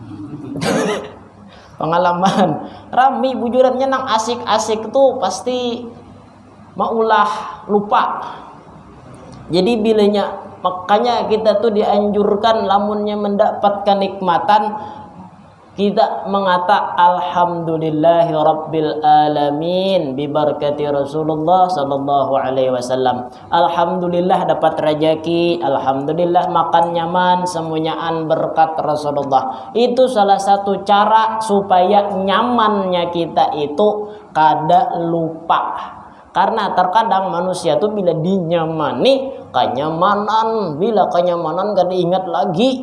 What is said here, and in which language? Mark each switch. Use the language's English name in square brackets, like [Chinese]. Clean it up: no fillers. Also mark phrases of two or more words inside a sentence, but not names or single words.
[Banjar] Pengalaman rami bujurannya nang asik-asik tuh pasti maulah lupa. Jadi bilanya makanya kita tuh dianjurkan lamunnya mendapatkan nikmatan kita mengata [Arabic] الحمد لله رب العالمين ببركة رسول الله صلى الله عليه وسلم. [Banjar] Alhamdulillah dapat rezeki, alhamdulillah makan nyaman, semuanyaan berkat Rasulullah. Itu salah satu cara supaya nyamannya kita itu kada lupa. Karena terkadang manusia tuh bila dinyamani kenyamanan, bila kenyamanan kada ingat lagi.